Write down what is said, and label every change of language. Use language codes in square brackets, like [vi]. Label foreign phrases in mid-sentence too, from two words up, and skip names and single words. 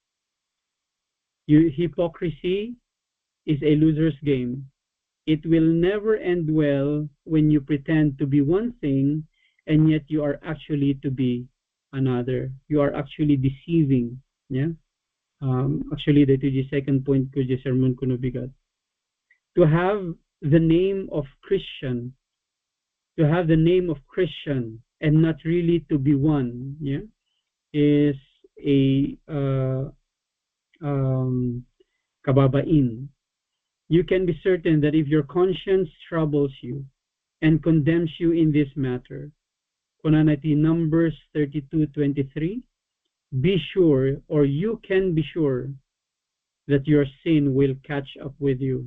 [en] Hypocrisy is a loser's game. It will never end well when you pretend to be one thing and yet you are actually to be another. You are actually deceiving. Yeah. Actually, that is the second point ko the sermon [ilo] ko bigat. [en] To have the name of Christian, and not really to be one, yeah, is a kababain. You can be certain that if your conscience troubles you and condemns you in this matter, kunanati Numbers 32:23, be sure, or you can be sure, that your sin will catch up with you.